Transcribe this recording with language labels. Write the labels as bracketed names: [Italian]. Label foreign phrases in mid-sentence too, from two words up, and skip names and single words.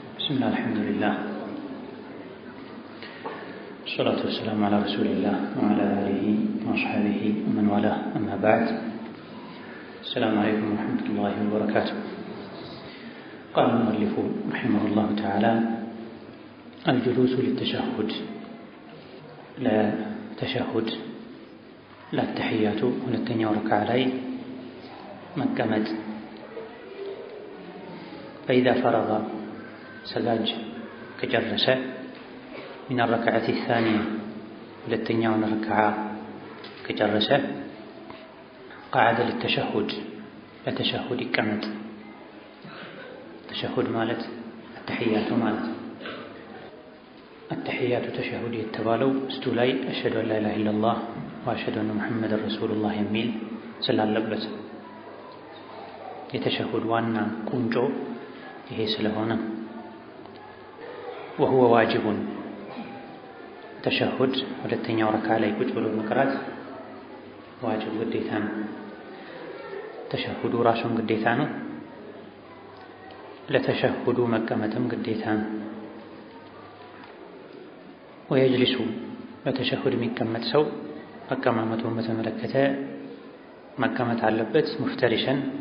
[Arabic] بسم الله الحمد لله والصلاة والسلام على رسول الله وعلى آله وأصحابه ومن والاه أما بعد. السلام عليكم ورحمة الله وبركاته. قال المؤلف رحمه الله تعالى: الجلوس للتشهد لا تشهد لا التحيات [Amharic] ሁለተኛው ረክዓ ላይ መቀመጥ [Arabic] فإذا فرغ [Amharic] ሰጋጅ ከጨረሰ [Arabic] من الركعة الثانية [Amharic] ሁለተኛውን ረክዓ ከጨረሰ [Arabic] قعد للتشهد [Amharic] ለተሸሁድ ይቀመጥ። ተሸሁድ ማለት التحيات ማለት التحيات ተሸሁድ የተባለው እስቱ ላይ [Arabic] أشهد أن لا إله إلا الله وأشهد أن محمد رسول الله [Amharic] የሚል ስላለበት የተሸሁድ ዋና ቁንጮ ይሄ ስለሆነ [Arabic] وهو واجب [Amharic] ተሸሁድ ሁለተኛው ረክዓ ላይ ቁጭ ብሎ መቅራት ዋጅብ ግዴታ ነው። ተሸሁዱ ራሱን ግዴታ ነው። ለተሸሁዱ መቀመጥም ግዴታ ነው። ወየጅሊሱ ለተሸሁድ የሚቀመጥ ሰው አቀማመጡን በተመለከተ መቀመጥ አለበት። ሙፍተሪሸን